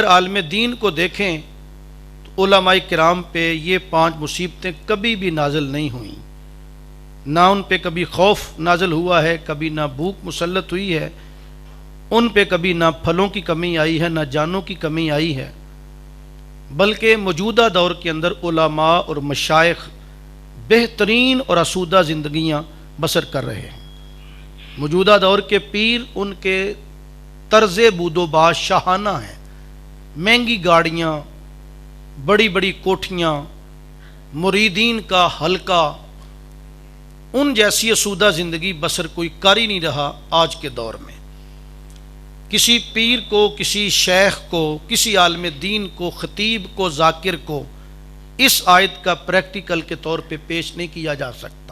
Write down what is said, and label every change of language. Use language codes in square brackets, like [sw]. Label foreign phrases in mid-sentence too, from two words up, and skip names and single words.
[ur] عالم دین کو دیکھیں تو علماء کرام پہ یہ 5 مصیبتیں کبھی بھی نازل نہیں ہوئیں، نہ ان پہ کبھی خوف نازل ہوا ہے، کبھی نہ بھوک مسلط ہوئی ہے، ان پہ کبھی نہ پھلوں کی کمی آئی ہے، نہ جانوں کی کمی آئی ہے، بلکہ موجودہ دور کے اندر علماء اور مشائخ بہترین اور آسودہ زندگیاں بسر کر رہے ہیں۔ موجودہ دور کے پیر، ان کے طرز بود و باش شاہانہ ہیں، مہنگی گاڑیاں، بڑی بڑی کوٹھیاں، مریدین کا حلقہ، ان جیسی آسودہ زندگی بسر کوئی کر ہی نہیں رہا آج کے دور میں۔ کسی پیر کو، کسی شیخ کو، کسی عالم دین کو، خطیب کو، ذاکر کو اس آیت کا پریکٹیکل کے طور پہ پیش نہیں کیا جا سکتا۔